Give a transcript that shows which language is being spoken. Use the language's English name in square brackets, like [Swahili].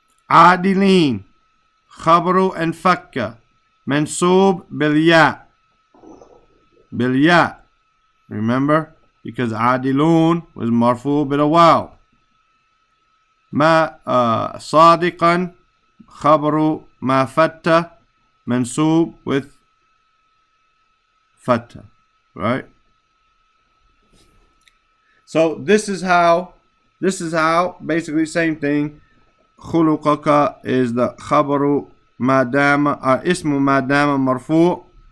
[Arabic] عادلين خبر انفك منصوب بالياء. [English] Remember, because عادلون was [Arabic] مرفوع بالواو. ما صادقا خبر ما فتح منصوب [English] with [Arabic] فتح. [English] Right? So this is how basically same thing. [Arabic] خلقك [English] is the [Arabic] خبر ما دام اسم ما دام مرفوع.